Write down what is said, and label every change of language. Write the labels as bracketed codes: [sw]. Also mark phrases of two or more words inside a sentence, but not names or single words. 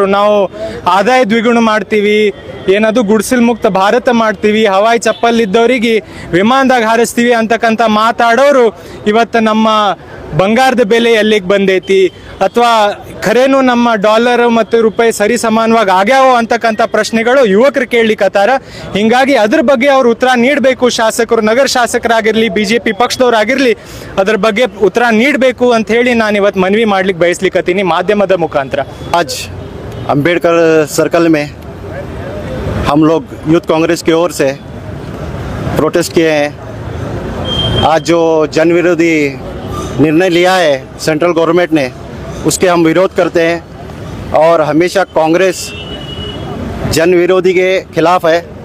[kn] ನಾವು ಆದಾಯ ದ್ವಿಗುಣ ಮಾಡ್ತೀವಿ, ಏನದು ಗುಡ್ಸಿಲ್ ಮುಕ್ತ ಭಾರತ ಮಾಡ್ತೀವಿ, ಹವಾಯಿ ಚಪ್ಪಲ್ ಇದ್ದವರಿಗೆ ವಿಮಾನದಾಗ ಹಾರಿಸ್ತೀವಿ ಅಂತಕ್ಕಂಥ ಮಾತಾಡೋರು ಇವತ್ತು ನಮ್ಮ ಬಂಗಾರದ ಬೆಲೆ ಎಲ್ಲಿಗೆ ಬಂದೈತಿ, ಅಥವಾ ಖರೇನು ನಮ್ಮ ಡಾಲರ್ ಮತ್ತು ರೂಪಾಯಿ ಸರಿ ಸಮಾನವಾಗಿ ಆಗ್ಯಾವೋ ಅಂತಕ್ಕಂಥ ಪ್ರಶ್ನೆಗಳು ಯುವಕರು ಕೇಳಲಿಕ್ಕತ್ತಾರ. ಹಿಂಗಾಗಿ ಅದ್ರ ಬಗ್ಗೆ ಅವ್ರು ಉತ್ತರ ನೀಡಬೇಕು. ಶಾಸಕರು, ನಗರ ಶಾಸಕರಾಗಿರಲಿ, BJP ಪಕ್ಷದವರಾಗಿರಲಿ, ಅದ್ರ ಬಗ್ಗೆ ಉತ್ತರ ನೀಡಬೇಕು ಅಂತ ಹೇಳಿ ನಾನು ಇವತ್ತು ಮನವಿ ಮಾಡ್ಲಿಕ್ಕೆ ಬಯಸ್ಲಿಕ್ಕತ್ತೀನಿ ಮಾಧ್ಯಮದ ಮುಖಾಂತರ. [hi] आज अंबेडकर सर्कल में हम लोग यूथ कांग्रेस की ओर से प्रोटेस्ट किए हैं. आज जो जन विरोधी निर्णय लिया है [en] central government [hi] ने, उसके हम विरोध करते हैं और हमेशा कांग्रेस जन विरोधी के खिलाफ है.